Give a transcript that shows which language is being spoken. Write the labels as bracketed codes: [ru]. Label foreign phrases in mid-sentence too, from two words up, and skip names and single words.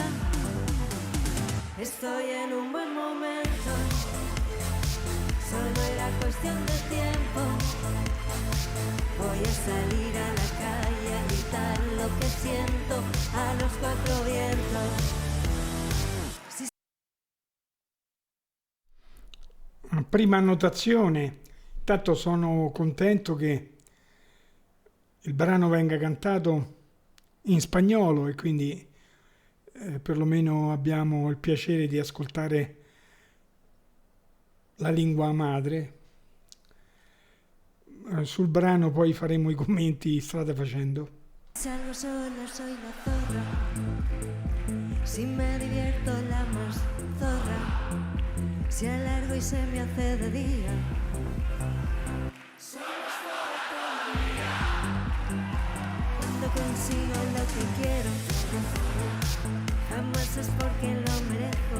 [es] Estoy en un buen momento, solo era cuestión de tiempo. Voy a salir a la calle a gritar lo que siento a los cuatro vientos. [it] Prima annotazione, intanto sono contento che il brano venga cantato in spagnolo e quindi perlomeno abbiamo il piacere di ascoltare la lingua madre. Sul brano poi faremo i commenti strada facendo. [es] Salgo sola, soy la zorra, si me divierto la más zorra, si alargo y se me hace de día. Cuando consigo lo que quiero, jamás es porque lo merezco.